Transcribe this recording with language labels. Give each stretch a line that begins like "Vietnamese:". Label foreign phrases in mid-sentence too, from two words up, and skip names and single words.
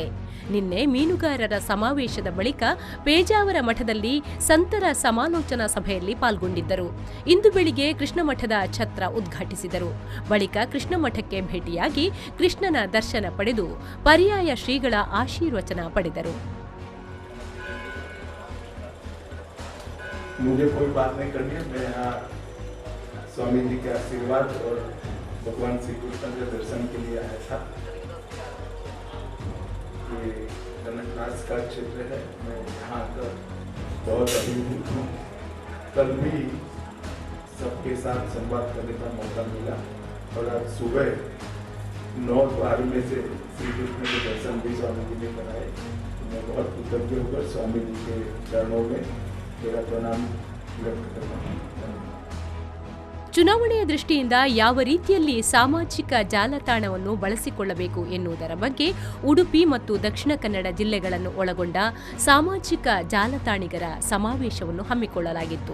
Kannada: ನಿನ್ನೆ ಮೀನುಗಾರರ ಸಮಾವೇಶದ ಬಳಿಕ ಪೇಜಾವರ ಮಠದಲ್ಲಿ ಸಂತರ ಸಮಾಲೋಚನಾ ಸಭೆಯಲ್ಲಿ ಪಾಲ್ಗೊಂಡಿದ್ದರು. ಇಂದು ಬೆಳಿಗ್ಗೆ ಕೃಷ್ಣ ಮಠದ ಛತ್ರ ಉದ್ಘಾಟಿಸಿದರು. ಬಳಿಕ ಕೃಷ್ಣ ಮಠಕ್ಕೆ ಭೇಟಿಯಾಗಿ ಕೃಷ್ಣನ ದರ್ಶನ ಪಡೆದು ಪರ್ಯಾಯ ಶ್ರೀಗಳ ಆಶೀರ್ವಚನ ಪಡೆದರು.
Hindi: मुझे कोई बात नहीं करनी है. मैं यहाँ स्वामी जी के आशीर्वाद और भगवान श्री कृष्ण के दर्शन के लिए आया था. ये कनकराज का क्षेत्र है. मैं यहाँ आकर बहुत अभिभूत हूँ. कल भी सबके साथ संवाद करने का मौका मिला और आज सुबह 9:12 में से श्री कृष्ण के दर्शन भी स्वामी जी ने कराए. मैं बहुत कृतज्ञ होकर स्वामी जी के चरणों में
Kannada: ಚುನಾವಣೆಯ ದೃಷ್ಟಿಯಿಂದ ಯಾವ ರೀತಿಯಲ್ಲಿ ಸಾಮಾಜಿಕ ಜಾಲತಾಣವನ್ನು ಬಳಸಿಕೊಳ್ಳಬೇಕು ಎನ್ನುವುದರ ಬಗ್ಗೆ ಉಡುಪಿ ಮತ್ತು ದಕ್ಷಿಣ ಕನ್ನಡ ಜಿಲ್ಲೆಗಳನ್ನು ಒಳಗೊಂಡ ಸಾಮಾಜಿಕ ಜಾಲತಾಣಿಗರ ಸಮಾವೇಶವನ್ನು ಹಮ್ಮಿಕೊಳ್ಳಲಾಗಿತ್ತು.